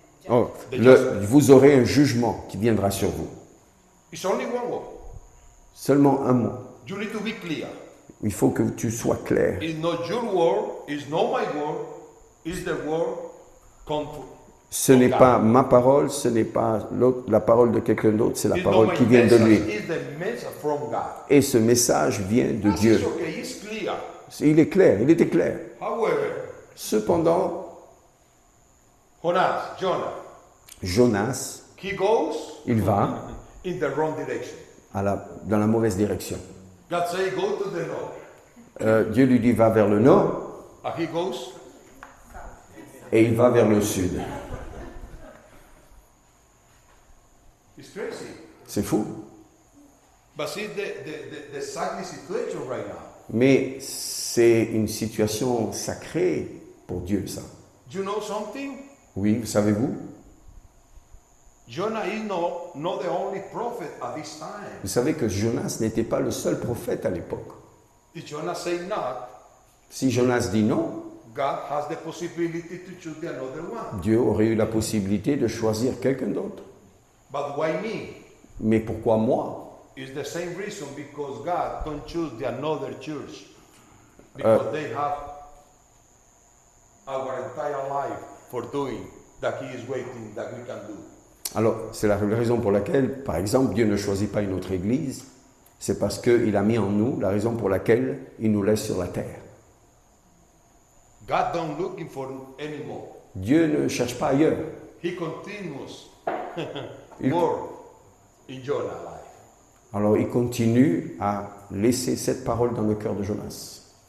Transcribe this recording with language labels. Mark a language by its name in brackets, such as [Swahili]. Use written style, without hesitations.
[French] Oh, vous aurez un jugement qui viendra sur vous. [English] It's only one word. [French] Seulement un mot. [English] You need to be clear. [French] Il faut que tu sois clair. [English] It's not your word, it's not my word, it's the word comfort. [French] Ce n'est pas ma parole, ce n'est pas la parole de quelqu'un d'autre, c'est la [English] It's [French] parole [English] not my [French] qui vient de [English] message, [French] lui. [English] it's the message from God. [French] Et ce message vient de Dieu. [English] It's okay, it's clear. [French] Il est clair, il était clair. [English] However, [French] Cependant, [English] Jonah, [French] Jonas, [English] he goes [French] il va [English] in the wrong direction. [French] dans la mauvaise direction. [English] God say go to the north. [French] Dieu lui dit va vers le nord [English] And he goes, [French] et il va vers le sud. [English] it's crazy. [French] C'est fou. [English] But see the sadly situation right now. [French] Mais c'est une situation sacrée pour Dieu, ça. [English] You know something? [French] Oui, savez-vous? [English] Jonah is not the only prophet at this time. [French] Vous savez que Jonas n'était pas le seul prophète à l'époque. [English] If Jonah say not, [French] Si Jonas dit non, [English] God has the possibility to choose the another one. [French] Dieu aurait eu la possibilité de choisir quelqu'un d'autre. [English] But why me? [French] Mais pourquoi moi? [English] It's the same reason because God don't choose the another church. Because they have our entire life for doing that He is waiting that we can do. [French] Alors, c'est la raison pour laquelle, par exemple, Dieu ne choisit pas une autre église. C'est parce qu'il a mis en nous la raison pour laquelle il nous laisse sur la terre. [English] God don't looking for anymore. [French] Dieu ne cherche pas ailleurs. [English] He continues [French] Il- [English] more in Jonah life. [French] Alors, il continue à laisser cette parole dans le cœur de Jonas.